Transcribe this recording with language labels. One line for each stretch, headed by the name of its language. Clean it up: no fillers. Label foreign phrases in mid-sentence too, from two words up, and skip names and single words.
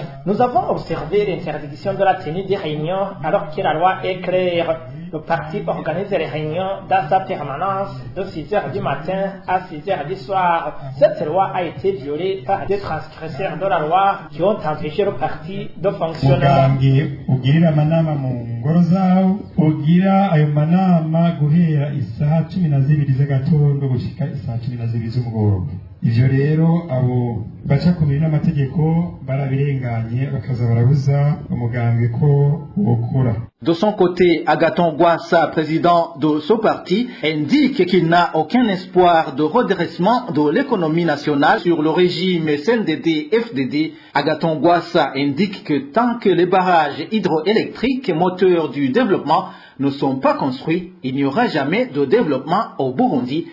French: Nous avons observé l'interdiction de la tenue des réunions alors que la loi est claire. Le parti organise les réunions dans sa permanence de 6h du matin à 6h du soir. Cette loi a été violée par des transgresseurs de la loi qui ont empêché le parti de fonctionner.
Rundi: Ivyo rero abo baca kubiri n'amategeko barabirenganye bakaza barabuza umugambwe ko wokora.
French: De son côté, Agathon Rwasa, président de ce parti, indique qu'il n'a aucun espoir de redressement de l'économie nationale sur le régime CNDD-FDD. Agathon Rwasa indique que tant que les barrages hydroélectriques, moteurs du développement, ne sont pas construits, il n'y aura jamais de développement au Burundi.